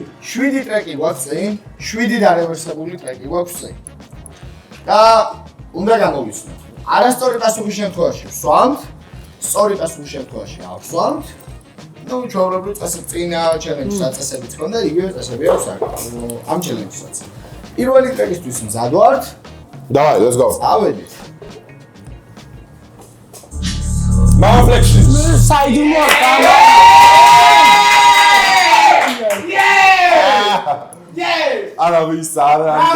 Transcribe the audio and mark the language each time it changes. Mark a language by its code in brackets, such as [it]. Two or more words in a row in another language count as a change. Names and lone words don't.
[ka] 7 ტრეკი გვაქვს წინ, 7 დარევერსებული ტრეკი გვაქვს წინ. და უნდა გამოვიცნოთ. არასწორი პასუხის შემთხვევაში ვსვამთ, სწორი პასუხის შემთხვევაში ავსვამთ. ნუ ჩვეულებრივ წესით წინა ჩელენჯის წესებიც ქონდა, იგივე წესები აქვს ამ ჩელენჯსაც. პირველი ტრეკისთვის მზად ვართ? [en] Давай, let's go. [ka] წავედით. Mama flexion. საიდუმლო არა ვის არა